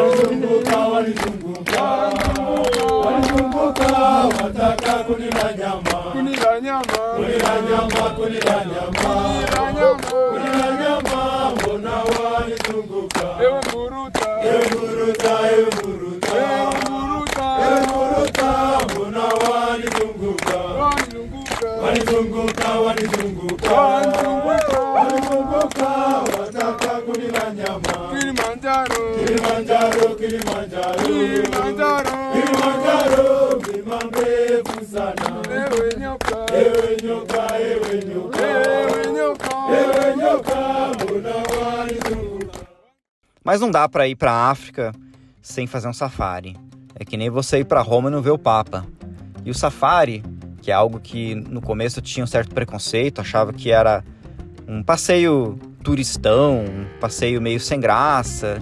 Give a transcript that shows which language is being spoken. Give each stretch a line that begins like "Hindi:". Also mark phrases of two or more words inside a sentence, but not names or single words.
Swahili: wanizunguka, wanizunguka, wataka kunila nyama, kunila nyama, kunila nyama, kunila nyama, kunila nyama, mbona wanizunguka, ewe mburuta, ewe mburuta, ewe mburuta, ewe mburuta, ewe mburuta, mbona wanizunguka, wanizunguka, wanizunguka, wanizunguka, wataka kunila nyama. Kilimanjaro, Kilimanjaro, Kilimanjaro, Kilimanjaro, Kilimanjaro, mlima mrefu sana. Ewe nyoka, ewe nyoka, ewe nyoka, ewe nyoka, ewe nyoka, mbona wanizunguka.
Portuguese: Mas não dá para ir para a África sem fazer um safari. É que nem você ir para Roma e não ver o Papa. E o safari, que é algo que no começo eu tinha um certo preconceito, achava que era um passeio turistão, um passeio meio sem graça.